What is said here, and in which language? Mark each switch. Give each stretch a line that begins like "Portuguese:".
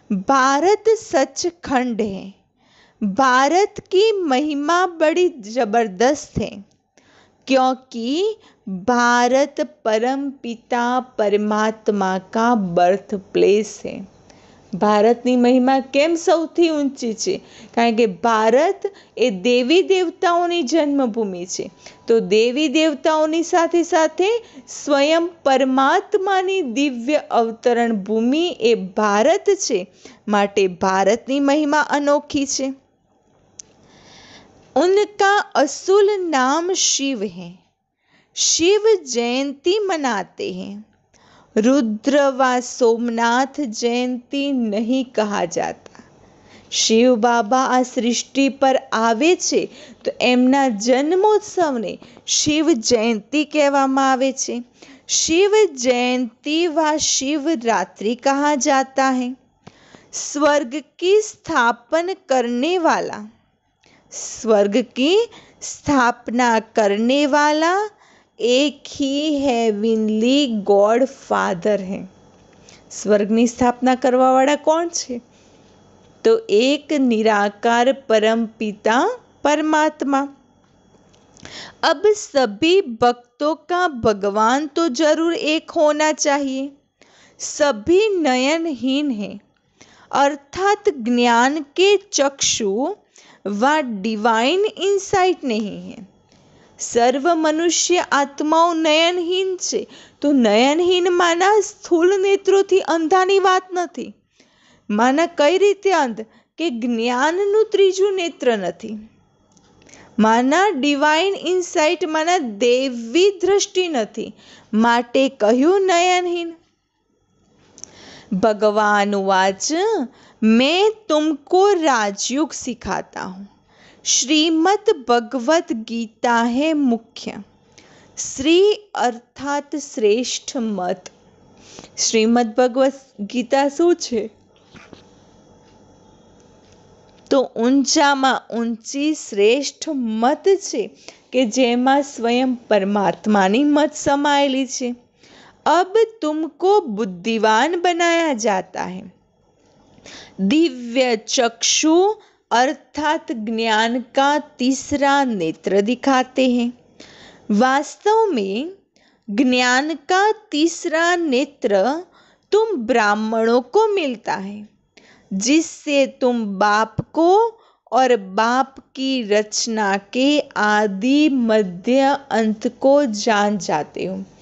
Hindi: भारत सचखंड है, भारत की महिमा बड़ी जबरदस्त है। क्योंकि भारत परम पिता परमात्मा का बर्थ प्लेस है।
Gujarati: ભારતની મહિમા કેમ સૌથી ઊંચી છે? કારણ કે ભારત એ દેવી દેવતાઓની જન્મભૂમિ છે. તો દેવી દેવતાઓની સાથે સાથે સ્વયં પરમાત્માની દિવ્ય અવતરણ ભૂમિ એ ભારત છે. માટે ભારતની મહિમા અનોખી છે.
Hindi: उनका असूल नाम शिव है, शिव जयंती मनाते हैं, रुद्र व सोमनाथ जयंती नहीं कहा जाता।
Gujarati: શિવ બાબા આ સૃષ્ટિ પર આવે છે તો એમના જન્મોત્સવને શિવ જયંતી કહેવામાં આવે છે।
Hindi: शिव जयंती व शिवरात्रि कहा जाता है। स्वर्ग की स्थापना करने वाला, स्वर्ग की स्थापना करने वाला एक ही हेवनली गॉड फादर है।
Gujarati: स्वर्गની સ્થાપના કરવાવાળા કોણ છે?
Hindi: तो एक निराकार परम पिता परमात्मा। अब सभी भक्तों का भगवान तो जरूर एक होना चाहिए। सभी नयनहीन हैं, अर्थात ज्ञान के चक्षु व डिवाइन इंसाइट नहीं है।
Gujarati: સર્વ મનુષ્ય આત્માઓ નયનહીન છે તો નયનહીન માના સ્થૂળ નેત્રોથી અંધાની વાત નથી। માના કઈ રીતે અંધ? કે જ્ઞાનનું ત્રીજું નેત્ર નથી। માના ડિવાઇન ઇન્સાઇટ માના દેવી દ્રષ્ટિ નથી, માટે કહ્યું નયનહીન।
Hindi: भगवान वाच, मैं तुमको राजयोग सिखाता हूँ। श्रीमद् भगवद गीता है मुख्य। श्री अर्थात श्रेष्ठ मत। श्रीमद् भगवद गीता
Gujarati: શું છે? તો ઊંચામાં ઊંચી શ્રેષ્ઠ મત છે કે જેમાં स्वयं પરમાત્માની મત સમાયેલી છે।
Hindi: अब तुमको बुद्धिवान बनाया जाता है। दिव्य चक्षु अर्थात ज्ञान का तीसरा नेत्र दिखाते हैं। वास्तव में ज्ञान का तीसरा नेत्र तुम ब्राह्मणों को मिलता है, जिससे तुम बाप को और बाप की रचना के आदि मध्य अंत को जान जाते हो।